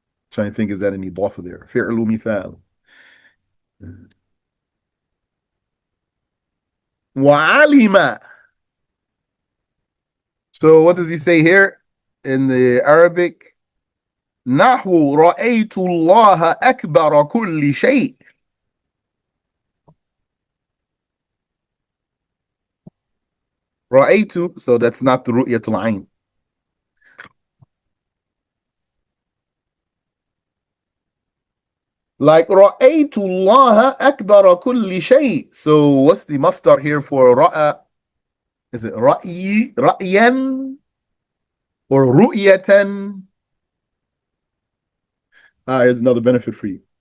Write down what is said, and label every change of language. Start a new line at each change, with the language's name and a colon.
English: Trying to think, is that any إضافة there?
Arabic: فعل مثال. وعلم.
English: So what does he say here in the Arabic?
Arabic: نحو رأيت الله أكبر كل شيء.
English: رأيت, so that's not the
Arabic: رؤية العين.
English: Like
Arabic: رأيت الله أكبر كل شيء.
English: So what's the masdar here for رأى? Is it رأي, رأيا, or رؤية? Here's another benefit for you.